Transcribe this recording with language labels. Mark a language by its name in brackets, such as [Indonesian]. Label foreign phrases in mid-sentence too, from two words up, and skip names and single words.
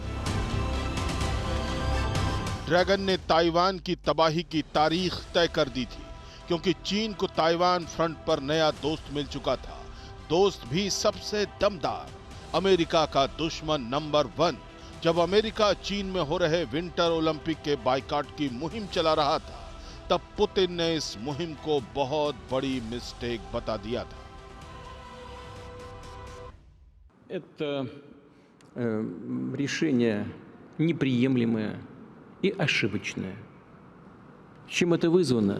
[Hindi] ड्रैगन ने ताइवान की तबाही की तारीख तय कर दी थी, क्योंकि चीन को ताइवान फ्रंट पर नया दोस्त मिल चुका था। दोस्त भी सबसे दमदार, अमेरिका का दुश्मन नंबर 1। जब अमेरिका चीन में हो रहे विंटर ओलंपिक के बाइकॉट की मुहिम चला रहा था, तब पुतिन ने इस मुहिम को बहुत बड़ी मिस्टेक बता दिया था। [Russian] Это решение неприемлемое и ошибочное. Чем это вызвано?